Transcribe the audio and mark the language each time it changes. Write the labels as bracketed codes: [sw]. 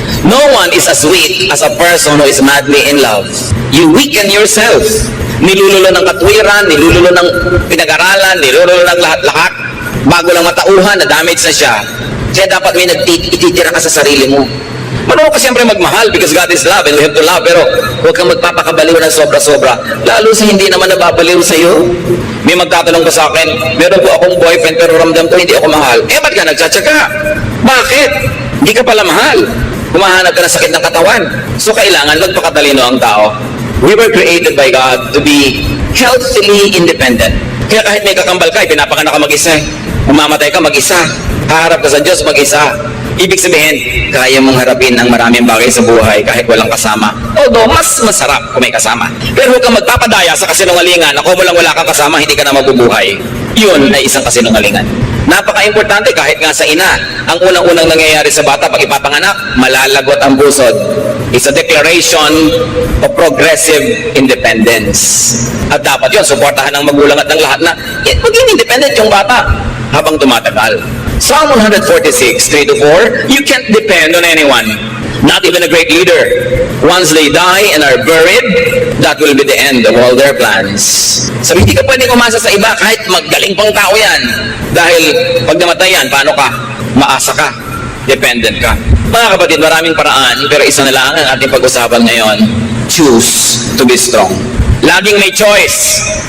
[en] No one is as weak as a person who is madly in love. You weaken yourself. [tl] Nilululo ng katwiran, nilululo ng pinag-aralan, nilululo ng lahat-lahat. Bago lang matauhan, na-damage na siya. Kaya dapat may ititira ka sa sarili mo. Marunong ka siyempre magmahal [en] because God is love and we have to love, [tl] pero huwag kang magpapakabaliw ng sobra-sobra. Lalo sa hindi naman nababaliw sa iyo. May magtatanong ka sa akin, meron po akong boyfriend pero ramdam ko hindi ako mahal. Eh, ba't ka nagtsatsaga? Bakit? Hindi ka pala mahal. Humahanap ka ng sakit ng katawan. So kailangan magpakatalino ang tao. [en] We were created by God to be healthily independent. [tl] Kaya kahit may kakambal ka, pinapakanak ka mag-isa. Umamatay ka mag-isa. Haharap ka sa Diyos mag-isa. Ibig sabihin, kaya mong harapin ang maraming bagay sa buhay kahit walang kasama. Although, mas masarap kung may kasama. Pero huwag kang magpapadaya sa kasinungalingan na kung wala kang kasama, hindi ka na mabubuhay. Yun ay isang kasinungalingan. Napaka-importante kahit nga sa ina. Ang unang-unang nangyayari sa bata pag ipapanganak, malalagot ang pusod. [en] It's a declaration of progressive independence. [tl] At dapat yun, suportahan ng magulang at ng lahat na maging independent yung bata habang tumatagal. [en] Psalm 146, 3-4, you can't depend on anyone, not even a great leader. Once they die and are buried, that will be the end of all their plans. [tl] Sabi, hindi ka pwedeng umasa sa iba kahit magaling pang tao yan. Dahil pag namatay yan, paano ka? Maasa ka. Dependent ka. Mga kapatid, maraming paraan, pero isa na lang ang ating pag-usapan ngayon. [en] Choose to be strong. [tl] Laging may choice.